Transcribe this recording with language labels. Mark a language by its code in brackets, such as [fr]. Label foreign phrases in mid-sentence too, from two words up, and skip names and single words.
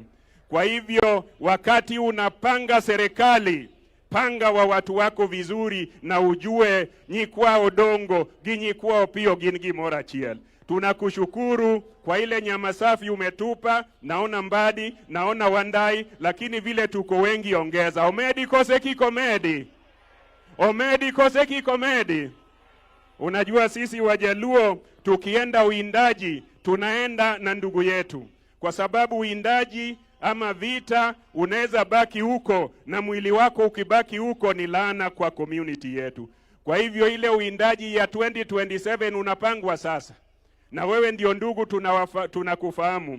[sw] Kwa hivyo wakati unapanga serikali, panga wa watu wako vizuri na ujue [luo] Nyikwa Odongo Ginyikwa Opio gin gimoro achiel. [sw] Tunakushukuru kwa ile nyama safi umetupa, naona Mbadi, naona Wandai, lakini vile tuko wengi ongeza. [luo] Omedi kose kikomedi. Omedi kose kikomedi. [sw] Unajua sisi Wajaluo tukienda uindaji tunaenda na ndugu yetu, kwa sababu uindaji ama vita unaweza baki huko na mwili wako ukibaki huko ni laana kwa community yetu. Kwa hivyo ile uindaji ya 2027 unapangwa sasa, na wewe ndio ndugu tunakufahamu.